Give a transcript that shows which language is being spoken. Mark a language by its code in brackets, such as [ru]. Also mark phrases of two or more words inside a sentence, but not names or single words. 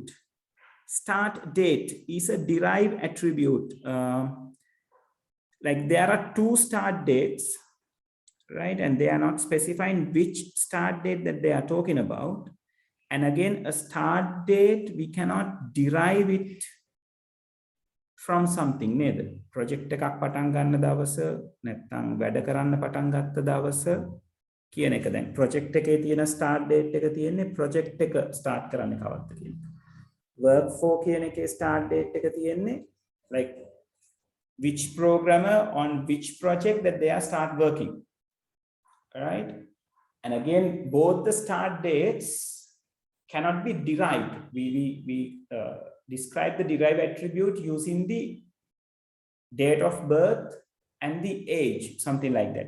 [en] Start date is a derived attribute. Like there are two start dates, right? And they are not specifying which start date that they are talking about. And again, a start date, we cannot derive it from something [si] නේද project එකක් පටන් ගන්න දවස නැත්නම් වැඩ කරන්න පටන් ගත්ත දවස කියන එක දැන් project එකේ තියෙන start date එක තියෙන්නේ project එක start කරන්න කවද්ද කියන එක work for කියන එකේ start date එක තියෙන්නේ [en] like which programmer on which project that they are start working, right? And again both the start dates cannot be derived. We describe the derived attribute using the date of birth and the age, something like that.